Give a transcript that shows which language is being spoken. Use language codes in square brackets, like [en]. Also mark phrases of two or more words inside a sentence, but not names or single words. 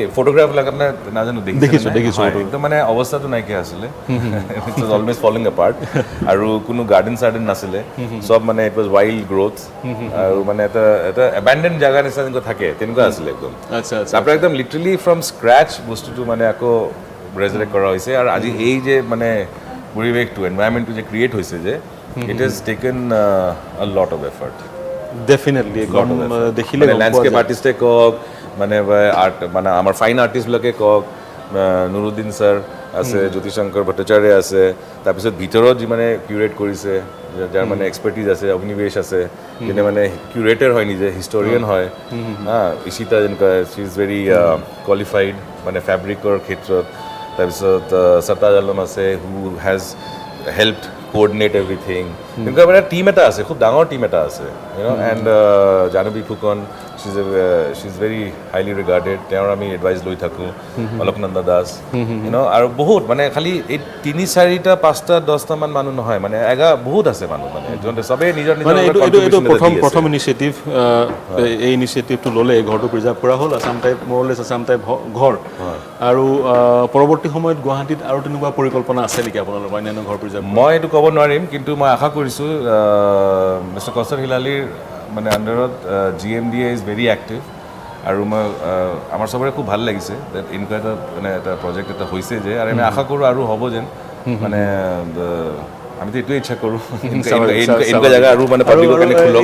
[as] ফটোগ্ৰাফবিলাক আপোনাৰ নাজানো দেখিছোঁ একদম মানে অৱস্থাটো নাইকিয়া আছিলে [en] it was always falling apart [as] আৰু কোনো গাৰ্ডেন চাৰ্ডেন নাছিলে চব মানে [en] it was wild growth [as] আৰু মানে এটা এবেণ্ডেন জেগা নিচিনা যেনেকুৱা থাকে তেনেকুৱা আছিলে একদম তাৰপৰা একদম [en] literally from scratch [as] বস্তুটো মানে আকৌ ৰেজাৰেক্ট কৰা হৈছে আৰু আজি এই যে মানে পৰিৱেশটো এনভাইৰনমেণ্টটো যে ক্ৰিয়েট হৈছে যে [en] it has taken a lot of effort [as] definitely দেখিলে [en] landscape artist [as] কক মানে আর্ট মানে আমাৰ [en] fine artist [as] বিলাকে কক নুৰুদ্দিন স্যাৰ আছে জ্যোতিশংকৰ ভট্টাচাৰ্য আছে তাৰপিছত ভিতৰত যি মানে কিউৰেট কৰিছে যাৰ মানে এক্সপাৰ্টিজ আছে অগ্নিবেশ আছে যেনে মানে কিউৰেটৰ হয় নিজে হিষ্টৰিয়ান হয় ইশিতা যেনেকুৱা [en] she is very qualified [as] মানে ফেব্ৰিকৰ ক্ষেত্ৰত তাৰপিছত সতাজ আলম আছে [en] who has helped coordinate everything because our team [as] এটা আছে খুব ডাঙৰ team এটা আছে [en] you know [as] and Janabi Phukon [en] she's very highly regarded [as] তেওঁৰ আমি advice লৈ থাকোঁ Aloknanda Das [en] you know [as] আৰু বহুত মানে খালি এই 3-4টা 5টা 10টা man মানুহ নহয় মানে এগা বহুত আছে মানুহ মানে জনতে সবে নিজৰ mane etu prothom initiative ei initiative to lole ghor to preserve kora hol assam type [en] more or less [as] assam type ghor aru পৰৱৰ্তী সময়ত গুৱাহাটীত আৰু তেনেকুৱা পৰিকল্পনা আছে নেকি আপোনালোকৰ অন্যান্য ঘৰ প্ৰিজাৰ্ভ মই এইটো ক'ব নোৱাৰিম কিন্তু মই আশা কৰিছোঁ মিষ্টাৰ কৌশল হিলালীৰ মানে আণ্ডাৰত [en] GMDA is very active [as] আৰু মই আমাৰ চবৰে খুব ভাল লাগিছে এনেকুৱা এটা মানে এটা প্ৰজেক্ট এটা হৈছে যে আৰু আমি আশা কৰোঁ আৰু হ'ব যেন মানে আমি তো এইটোৱে ইচ্ছা কৰোঁ এনেকুৱা জেগা আৰু মানে পাব্লিকৰ কাৰণে খোলক